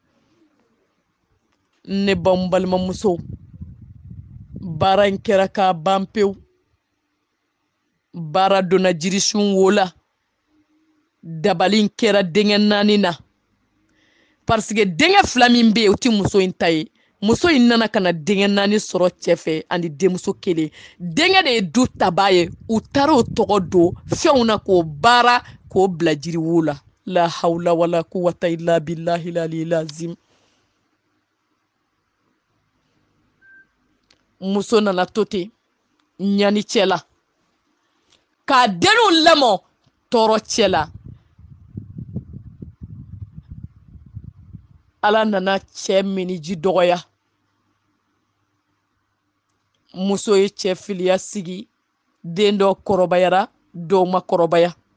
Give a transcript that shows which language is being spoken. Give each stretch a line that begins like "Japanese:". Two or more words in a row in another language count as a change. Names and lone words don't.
Bambara: ne balimamuso baara in kɛra k'a ban pewu baara donna jirisun wo la dabali in kɛra denkɛ naani na
French: parce que
Bambara: denkɛ fila min bɛ yen o tɛ muso in ta ye muso in nana ka na denkɛ naani sɔrɔ cɛ fɛ ani denmuso kelen denkɛ de ye du taba ye u taara o tɔgɔ don fɛnw na k'o baara k'o bila jiri wo la
Arabic: لا حول ولا قوة إلا بالله العلي العظيم
Bambara: muso nana to ten ɲani cɛ la k'a denw lamɔ tɔɔrɔ cɛ la ala nana cɛ miniji dɔgɔya muso ye cɛ filiya sigi den dɔ kɔrɔbayara dɔw ma kɔrɔbaya